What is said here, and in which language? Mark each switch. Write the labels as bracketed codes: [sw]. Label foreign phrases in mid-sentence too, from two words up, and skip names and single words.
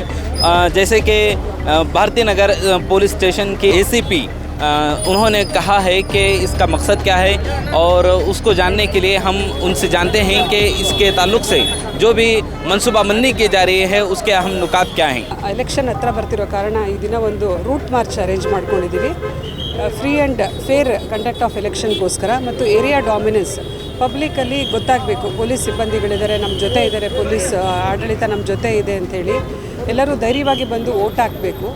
[ur] جیسے کہ بھارتی نگر پولیس اسٹیشن کے اے سی پی انہوں نے کہا ہے کہ اس کا مقصد کیا ہے، اور اس کو جاننے کے لیے ہم ان سے جانتے ہیں کہ اس کے تعلق سے جو بھی منصوبہ بندی کی جا رہی ہے اس کے اہم نکات کیا ہیں. [kn] ಎಲೆಕ್ಷನ್ ಹತ್ರ ಬರ್ತಿರೋ ಕಾರಣ ಈ ದಿನ ಒಂದು [en] route march arrange [kn] ಮಾಡ್ಕೊಂಡಿದ್ದೀವಿ. [en] free and fair conduct of election [kn] ಮತ್ತು [en] area dominance public [kn] ಗೊತ್ತಾಗಬೇಕು. ಪೊಲೀಸ್ ಸಿಬ್ಬಂದಿಗಳಿದ್ದಾರೆ, ನಮ್ಮ ಜೊತೆ ಇದ್ದಾರೆ, ಪೊಲೀಸ್ ಆಡಳಿತ ನಮ್ಮ ಜೊತೆ ಇದೆ ಅಂಥೇಳಿ ಎಲ್ಲರೂ ಧೈರ್ಯವಾಗಿ ಬಂದು ಓಟ್ ಹಾಕಬೇಕು.